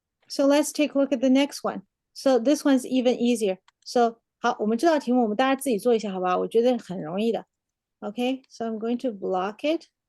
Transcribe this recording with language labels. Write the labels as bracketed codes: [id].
[en] So let's take a look at the next one. So this one's even easier. [zh] So 好，我们这道题目我们大家自己做一下，好不好？我觉得很容易的。 [en] Okay, so I'm going to block it.